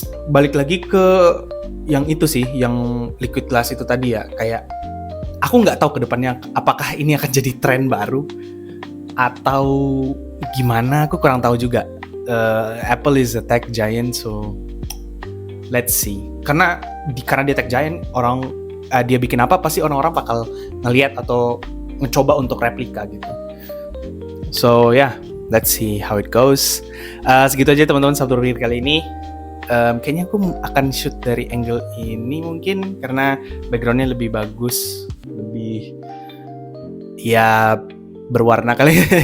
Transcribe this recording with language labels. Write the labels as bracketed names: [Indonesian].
[Indonesian] Balik lagi ke yang itu sih, yang Liquid Glass itu tadi ya, kayak aku nggak tahu kedepannya apakah ini akan jadi tren baru atau gimana, aku kurang tahu juga. [English] Apple is a tech giant, so let's see. [Indonesian] Karena dia tech giant, orang dia bikin apa pasti orang-orang bakal ngelihat atau ngecoba untuk replika gitu. [English] So yeah, let's see how it goes. [Indonesian] Segitu aja teman-teman Sabtu Berpikir kali ini. Kayaknya aku akan shoot dari angle ini mungkin karena backgroundnya lebih bagus, lebih ya berwarna kali.